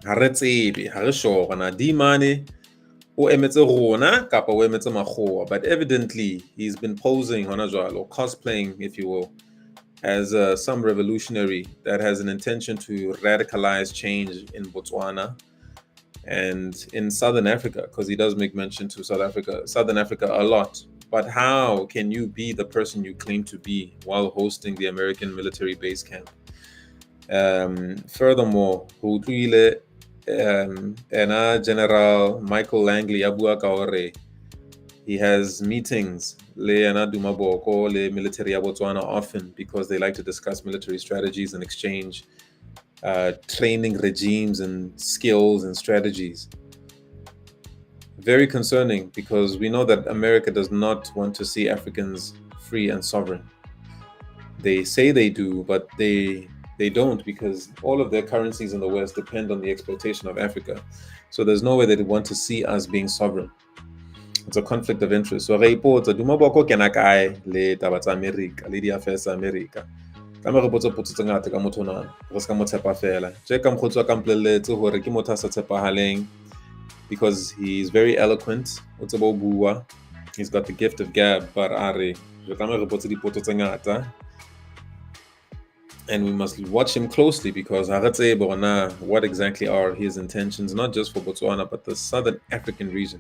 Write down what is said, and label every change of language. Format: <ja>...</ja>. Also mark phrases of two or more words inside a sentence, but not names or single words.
<en>But evidently, he's been posing or cosplaying, if you will, as some revolutionary that has an intention to radicalize change in Botswana and in Southern Africa, because he does make mention to Southern Africa a lot. But how can you be the person you claim to be while hosting the American military base camp? Furthermore,</en> <st>ho utlwile ena General Michael Langley a bua ka hore</st> <en>he has meetings</en> <st>le ena Duma Boko le military ya Botswana</st> <en>often because they like to discuss military strategies and exchange training regimes and skills and strategies. Very concerning, because we know that America does not want to see Africans free and sovereign. They say they do, but they don't, because all of their currencies in the West depend on the exploitation of Africa. So there's no way they want to see us being sovereign. It's a conflict of interest.</en> <st>So re ipotsa Duma Boko kena kae le taba tsa America le di-affairs tsa America. Ka me re potse potso tse ngata ka motho onana, re se ka mo tshepa fela. Je ka mokgotsi wa ka mpolelletse hore ke motho a sa tshepahaleng,</st> <en>because he's very eloquent. He's got the gift of gab, but and we must watch him closely, because what exactly are his intentions, not just for Botswana, but the Southern African region.</en>